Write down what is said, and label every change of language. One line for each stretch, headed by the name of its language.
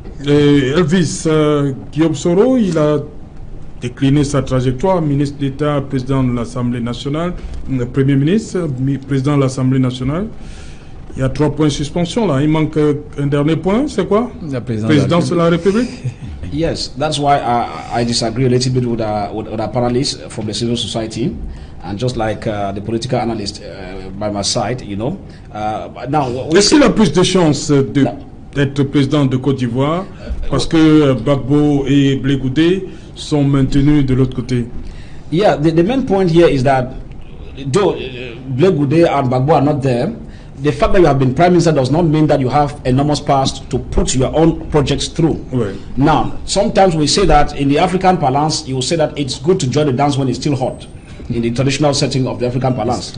French: Et Elvis, Guillaume Soro, il a décliné sa trajectoire, ministre d'État, président de l'Assemblée nationale, Premier ministre, président de l'Assemblée nationale. Il y a 3 points de suspension là. Il manque un dernier point, c'est quoi? La présidence de la République.
English: Yes, that's why I disagree a little bit with our panelists from the civil society, and just like the political analyst by my side, you know. Now,
French: est-ce qu'il a plus de chances d'être président de Côte d'Ivoire parce que Gbagbo et Blé Goudé sont maintenus de l'autre côté?
English: Yeah, the main point here is that though Blé Goudé and Gbagbo are not there, the fact that you have been prime minister does not mean that you have enormous powers to put your own projects through. Right. Now, sometimes we say that in the African parlance, you will say that it's good to join the dance when it's still hot, in the traditional setting of the African parlance.